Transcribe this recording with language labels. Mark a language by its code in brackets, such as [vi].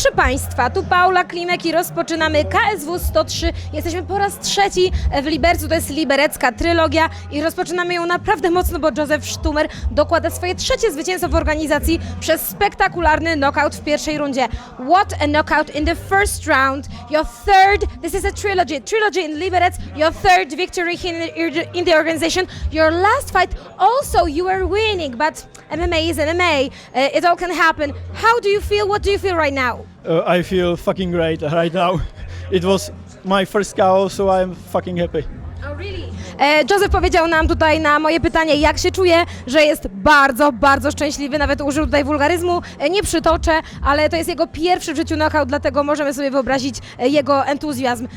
[pl] Państwa, tu Paula Klimek i rozpoczynamy KSW 103. Jesteśmy po raz trzeci w Libercu, to jest liberecka trylogia i rozpoczynamy ją naprawdę mocno, bo Józef Sztumer dokłada swoje trzecie zwycięstwo w organizacji przez spektakularny knockout w pierwszej rundzie. [en] What a knockout in the first round. Your third, this is a trilogy in Liberec, your third victory in the organization. Your last fight also you were winning, but MMA is MMA. It all can happen. How do you feel? What do you feel right now? I feel fucking great right now. It was my first KO, so I'm fucking happy. Oh, really? [pl] Józef powiedział nam tutaj na moje pytanie, jak się czuje, że jest bardzo, bardzo szczęśliwy, nawet użył tutaj wulgaryzmu, nie przytoczę, ale to jest jego pierwszy w życiu knockout, dlatego możemy sobie wyobrazić jego entuzjazm.